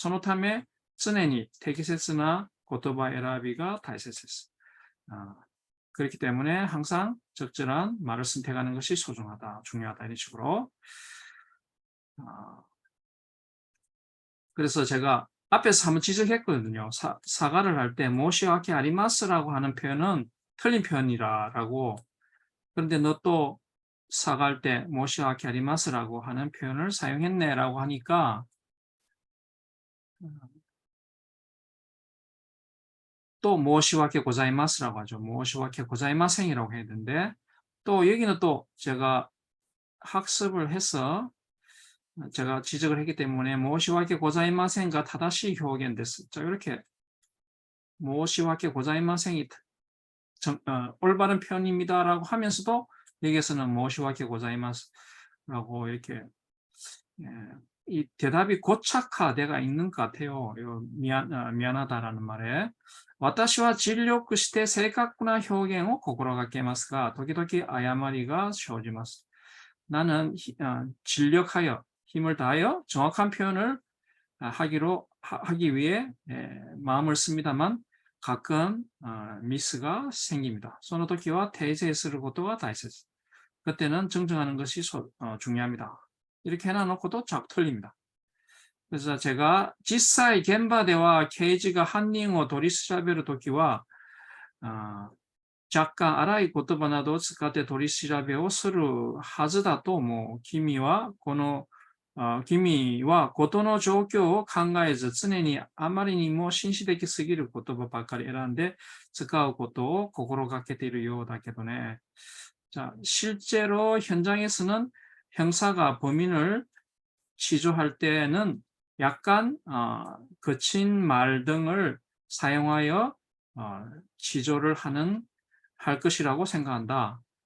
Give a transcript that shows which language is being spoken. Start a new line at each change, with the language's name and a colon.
Japanese: そのため常に適切な言葉選びが大切です.
Korean: 그렇기 때문에 항상 적절한 말을 선택하는 것이 소중하다, 중요하다 이런 식으로. 그래서 제가 앞에서 한번 지적했거든요. 사과를 할 때 모시와케 아리마스라고 하는 표현은 틀린 표현이라고. 그런데 너 또 사과할 때 모시와케 아리마스라고 하는 표현을 사용했네라고 하니까 또 모시와케 고자이마스라고 하죠. 모시와케 고자이마생이라고 해야 되는데 또 여기는 또 제가 학습을 해서 제가 지적을 했기 때문에 모시와케 고자이마생과 타다시 표현됐어. 자, 이렇게 모시와케 고자이마생이 올바른 표현입니다라고 하면서도 여기에서는 모시와케 고자이마스라고 이렇게 이 대답이 고착화되어 있는 것 같아요. 미안하다라는 말에.
Japanese: 私は尽力して正確な表現を心がけますが、時々誤りが生じます.
Korean: 나는 진력하여 힘을 다하여 정확한 표현을 하기 위해 마음을 씁니다만 가끔 미스가 생깁니다.
Japanese: その時は訂正することが大切.
Korean: 그때는 정정하는 것이 중요합니다. 이렇게 해놔놓고도 자꾸 틀립니다. 그래서 제가
Japanese: 実際現場では刑事が犯人を取り調べるときは若干荒い言葉などを使って取り調べをするはずだと思う。君は事の状況を考えず、常にあまりにも紳士的すぎる言葉ばかり選んで使うことを心がけているようだけどね。
Korean: 자, 실제로 현장에서는 형사가 범인을 취조할 때는 약간 거친 말 등을 사용하여 취조를 할 것이라고 생각한다.